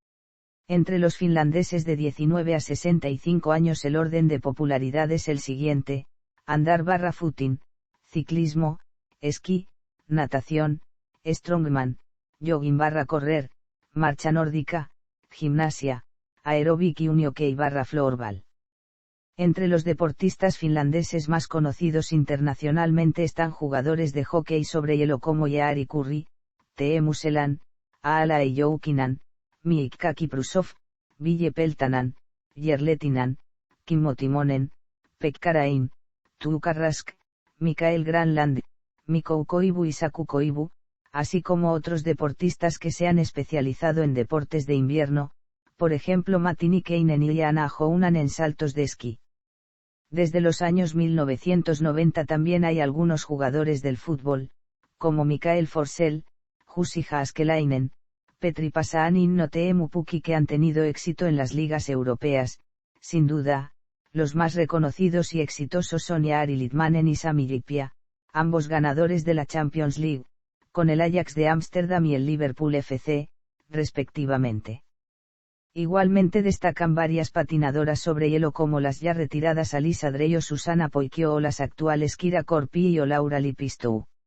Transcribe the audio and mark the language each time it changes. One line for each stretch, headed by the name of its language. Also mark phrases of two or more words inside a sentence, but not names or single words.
Spanish: Entre los finlandeses de 19 a 65 años el orden de popularidad es el siguiente: andar/footing, ciclismo, esquí, natación, strongman, jogging/correr, marcha nórdica, gimnasia, aeróbic y unihockey/floorball. Entre los deportistas finlandeses más conocidos internacionalmente están jugadores de hockey sobre hielo como Jari Kurri, Teemu Selän, Aala Joukinen, Miikka Kiprusoff, Ville Peltonen, Jere Lehtinen, Kimmo Timonen, Pekka Räim, Tuukka Rask, Mikael Granlund, Mikko Koivu y Saku Koivu, así como otros deportistas que se han especializado en deportes de invierno, por ejemplo Matti Nykänen y Jaana Jounan en saltos de esquí. Desde los años 1990 también hay algunos jugadores del fútbol, como Mikael Forsell, Jussi Jääskeläinen, Petri Pasanen y Inno Teemu Pukki que han tenido éxito en las ligas europeas. Sin duda, los más reconocidos y exitosos son Jari Litmanen y Sami Hyypiä, ambos ganadores de la Champions League, con el Ajax de Ámsterdam y el Liverpool FC, respectivamente. Igualmente destacan varias patinadoras sobre hielo como las ya retiradas Alisa Drey o Susanna Poikio o las actuales Kira Korpi o Laura Lipistou.